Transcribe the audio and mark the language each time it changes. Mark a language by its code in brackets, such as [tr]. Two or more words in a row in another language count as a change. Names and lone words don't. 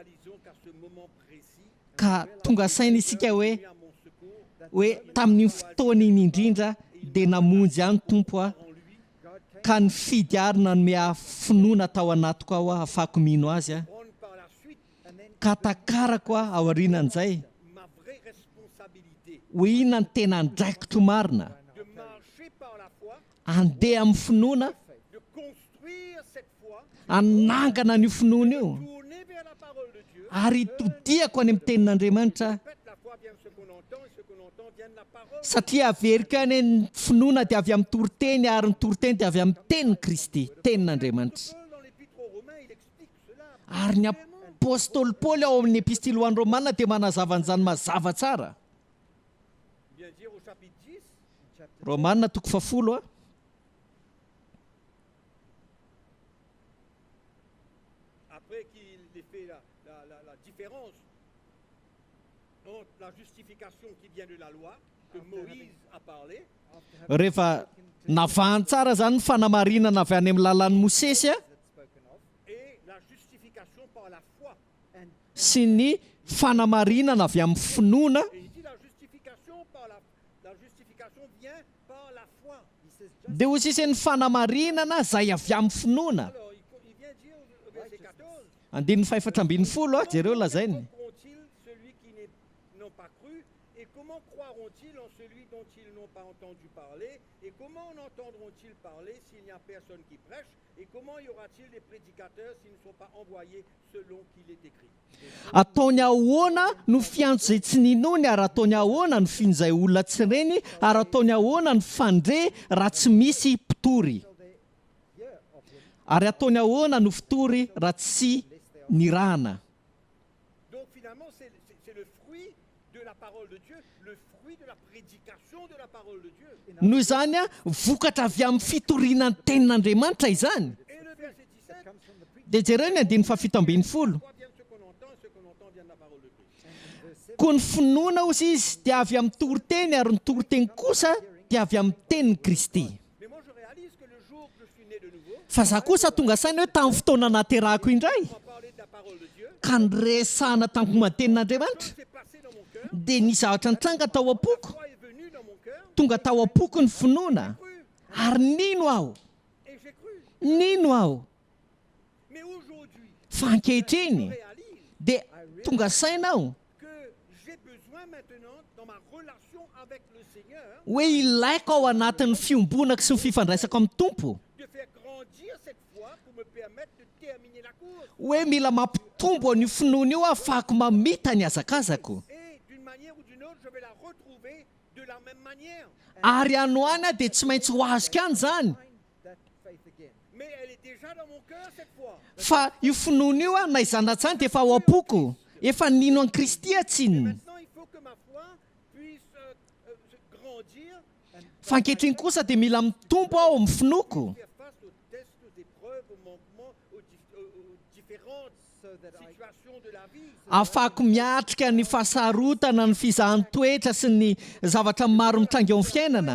[fr] réalisons qu'à ce moment précis, [mg] ka tonga saina isika hoe [fr] venu à mon secours, [mg] tamin'ny fotoana iny indrindra dia namonjy ihany tompo a, [fr] en lui, [mg] ka nifidy ary nanome finoana tao anatiko ao a, ahafahako mino azy a, [fr] prendre par la suite [mg] ka takarako a ao aorianan'izay [fr] ma vraie responsabilité [mg] hoe inona ny tena andraikitro marina, [fr] de marcher par la foi, [mg] andeha amin'ny finoana, [fr] de construire cette foi, [mg] anangana n'io finoana io, [fr] tourner vers la parole de Dieu. [mg] ary todiako any amin'ny tenin'Andriamanitra. [fr] En fait, la foi vient de ce qu'on entend et ce qu'on entend vient de la parole. [mg] Satria averiko any ny finoana dia avy amin'ny toroteny ary ny toroteny dia avy amin'ny tenin'i Kristy, tenin'Andriamanitra. [fr] Paul, dans l'épître aux Romains, il explique cela. [mg] Ary ny apôstôly Paoly ao amin'ny epistily ho an'ny Romanina dia manazava an'izany mazava tsara. [fr] Bien dire au chapitre 10, [mg] Romanina toko 10 a. [fr] après qu'il ait fait la différence entre la justification qui vient de la loi, que Moïse a parlé, [mg] Rehefa navahany tsara zany ny fanamarinana avy any amin'ny lalan'ny Mosesy a, [en] That's spoken of. [fr] et la justification par la foi. [en] And [mg] sy ny fanamarinana avy amin'ny finoana, [fr] Et il dit la justification vient par la foi. [en] he says, just [mg] dia hoy sisy ny fanamarinana zay avy amin'ny finoana. [fr] Alors il vient dire au verset 14, [mg] Andininy 14 a jereo lazainy. [fr] comment croiront-ils celui qui n'ont pas cru, et comment croiront-ils en celui dont ils n'ont pas entendu parler, et comment en entendront-ils parler s'il n'y a personne qui prêche, et comment y aura-t-il des prédicateurs s'ils ne sont pas envoyés selon qu'il est écrit. [mg] Ataony ahoana no fiantso izay tsy ninony, ary ataony ahoana no fian'izay olona tsy reny, ary ataony ahoana no fandre raha tsy misy mpitory, [en] shall they hear of him [mg] ary ataony ahoana no fitory raha tsy nirahana. [fr] Donc finalement, c'est le fruit de la parole de Dieu, le fruit de la prédication de la parole de Dieu. [mg] Noho izany a, vokatra avy amin'ny fitorianany tenin'Andriamanitra izany. [fr] Et le verset 17, [en] comes from the preaching. [mg] Dia jereo ny 17. [fr] quoi vient de ce qu'on entend, et ce qu'on entend vient de la parole de Christ. [en] And in verse 7, [mg] Koa ny finoana ozy izy dia avy amin'ny toroteny, ary ny toroteny kosa dia avy amin'ny tenin'ny Kristy. [fr] Mais moi, je réalise que le jour que je suis né de nouveau, [mg] Fa za kosa tonga saina hoe tamin'ny fotoana naterahako indray, [fr] on va parler de la parole de Dieu. [mg] ka niresahana tamiko matenin'Andriamanitra, [fr] C'est passé dans mon cœur, [mg] dia ny zavatra nitranga tao am-poko, [fr] foi est venue dans mon cœur, [mg] tonga tao am-poko ny finoana, [fr] cru, [mg] ary nino aho, [fr] et j'ai cru. [mg] nino aho. [fr] Mais aujourd'hui, [mg] Fa ankehitriny [fr] je réalise [mg] dia tonga saina aho [fr] que j'ai besoin maintenant, dans ma relation avec le Seigneur, [mg] hoe ilaiko ao anatin'ny fiombonako sy ny fifandraisako amin'ny Tompo, [fr] de faire grandir cette foi pour me permettre de terminer la course. [mg] hoe mila mampitombo an'io finoana io ahafahako mamita ny azakazako, [fr] Et d'une manière ou d'une autre, je vais la retrouver de la même manière. [mg] ary anoany a dia tsy maintsy ho azoko ihany zany. [en] find that faith again. [fr] Mais elle est déjà dans mon cœur cette fois. [mg] Fa io finoana io a na izanatsany dia efa ao am-poko, efa nino an Kristy atsiny. [fr] Maintenant, il faut que ma foi puisse grandir, [mg] Fa ankehitriny kosa dia mila mitombo aho amin'ny finoko, [fr] faire face aux tests, aux épreuves, aux manquements, aux différentes [en] So that I [fr] situations de la vie. [mg] ahafahako miatrika ny fahasarotana, ny fizahan-toetra sy ny zavatra maro mitrangy eo amin'ny fiainana,